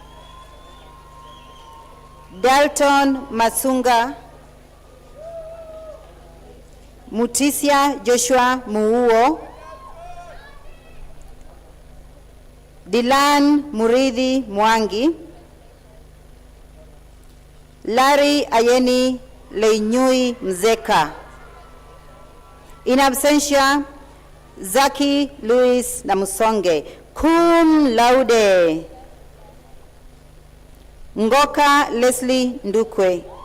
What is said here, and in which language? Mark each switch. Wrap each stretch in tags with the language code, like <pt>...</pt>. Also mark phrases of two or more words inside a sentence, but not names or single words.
<en>Dalton Masunga. Mutisia Joshua Muuo. Dilan Muridhi Mwangi, Larry Ayeni Leinyui Mzeka. In absentia, Zaki Louis Namusonge,</en> <la>cum laude.</la> <en>Ngoka Leslie Ndukwe.</en>